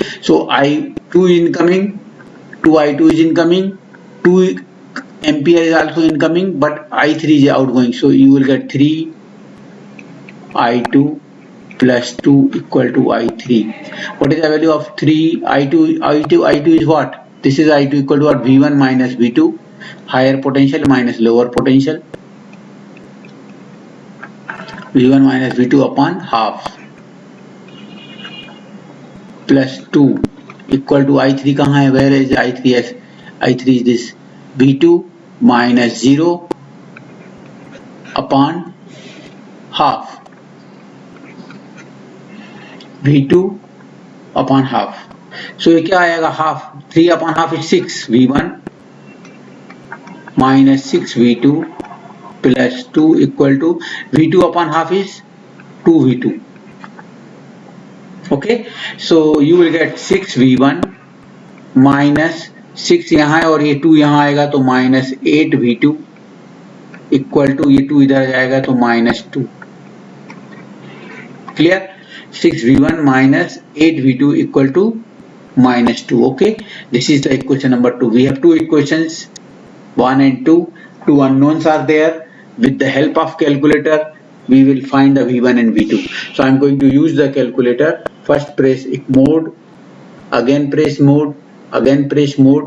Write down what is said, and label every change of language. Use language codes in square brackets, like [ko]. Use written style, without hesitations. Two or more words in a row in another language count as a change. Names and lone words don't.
[en] So I2 incoming. 2I2 is incoming. 2 ampere is also incoming, but I3 is outgoing. So you will get 3 I2 plus 2 equal to I3. What is the value of 3 I2? I2 is what? This is I2 equal to what? V1 minus V2, higher potential minus lower potential. V1 minus V2 upon half plus 2 equal to I3 [hi] कहाँ है? [en] Where is I3? I3 is this V2 minus 0 upon half. V2 upon half. [hi] So ये क्या आएगा? [en] Half. 3 upon half is 6 V1 minus 6 V2 plus 2 equal to V2 upon half is 2 V2. Okay. So you will get 6 V1 minus 6 [hi] यहाँ है और ये 2 यहाँ आएगा तो [en] minus 8 V2 equal to [hi] ये 2 इधर जाएगा तो [en] -2. Clear? 6v1 minus 8v2 equal to minus 2. Okay, this is the equation number 2. We have two equations, 1 and 2. Two unknowns are there. With the help of calculator, we will find the v1 and v2. So I am going to use the calculator. First press mode, again press mode, again press mode.